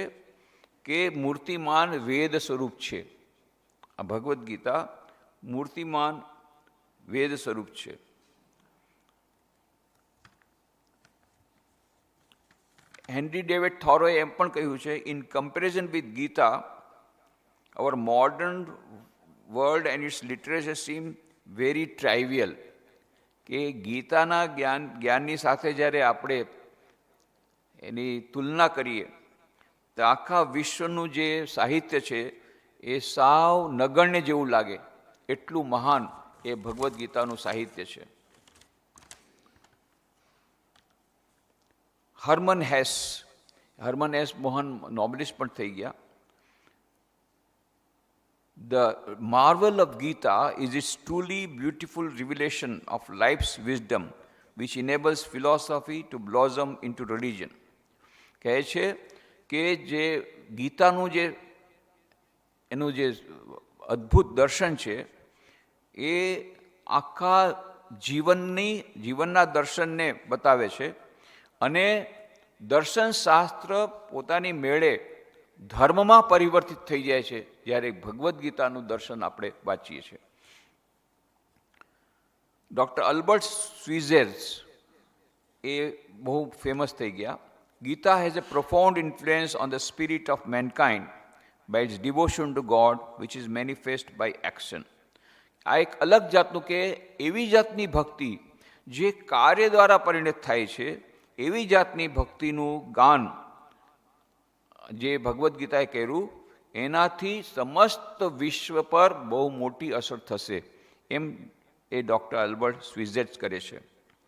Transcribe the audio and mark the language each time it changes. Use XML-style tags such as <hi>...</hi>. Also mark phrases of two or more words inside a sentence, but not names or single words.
<gu>કે મૂર્તિમાન વેદ સ્વરૂપ છે. આ ભગવદ્ ગીતા મૂર્તિમાન વેદ સ્વરૂપ છે. હેનરી ડેવિડ થોરોએ એમ પણ કહ્યું છે,</gu> <en>in comparison with Gita, our modern world and its literature seem very trivial.</en> <gu>કે ગીતાના જ્ઞાનની સાથે જ્યારે આપણે એની તુલના કરીએ તો આખા વિશ્વનું જે સાહિત્ય છે એ સાવ નગણ્ય જેવું લાગે, એટલું મહાન એ ભગવદ્ ગીતાનું સાહિત્ય છે. હર્મન હેસ મોહન નોબેલિસ્ટ પણ થઈ ગયા.</gu> <en>The marvel of Gita is its truly beautiful revelation of life's wisdom, which enables philosophy to blossom into religion.</en> <gu>કહે છે કે જે ગીતાનું એનું જે અદ્ભુત દર્શન છે એ આખા જીવનના દર્શનને બતાવે છે. અને દર્શનશાસ્ત્ર પોતાની મેળે ધર્મમાં પરિવર્તિત થઈ જાય છે જ્યારે ભગવદ્ ગીતાનું દર્શન આપણે વાંચીએ છીએ. ડૉક્ટર અલ્બર્ટ સ્વિઝેર્સ એ બહુ ફેમસ થઈ ગયા.</gu> <en>Gita has a profound influence on the spirit of mankind by its devotion to God, which is manifest by action.</en> <gu>આ એક અલગ જાતનું કે એવી જાતની ભક્તિ જે કાર્ય દ્વારા પરિણત થાય છે, એવી જાતની ભક્તિનું ગાન જે ભગવદ્ ગીતાએ કર્યું, એનાથી સમસ્ત વિશ્વ પર બહુ મોટી અસર થશે એમ એ ડૉક્ટર અલ્બર્ટ સ્વિઝેર્સ કરે છે.</gu>